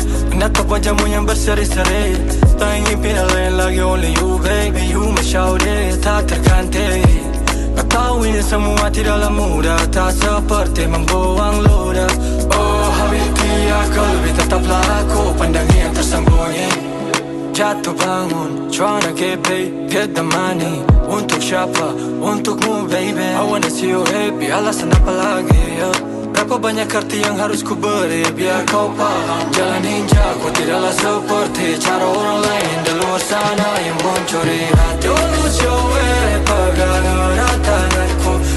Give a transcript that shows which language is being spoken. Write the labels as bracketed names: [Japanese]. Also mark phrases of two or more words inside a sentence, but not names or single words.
[Indonesian] Menatap wajahmu yang berseri-seri. Tak ingin pindah lain lagi, [English] only you baby. You my shawty, [Indonesian] tak terganti. Kau tahu ini semua tidaklah mudah, tak seperti membuang ludah. Oh habibti, aku lebih tetaplah aku, pandang yang tersembunyi. Jatuh bangun, [English] tryna get paid, get the money. [Indonesian] Untuk siapa? Untukmu baby. [English] I wanna see you happy, [Indonesian] alasan apa lagi ya? Berapa banyak arti yang harus ku beri biar kau paham. Jalan ninja ku tidaklah seperti cara orang lain di luar sana yang mencuri hati. [English] Don't lose your way, [Indonesian] pegang erat tanganku.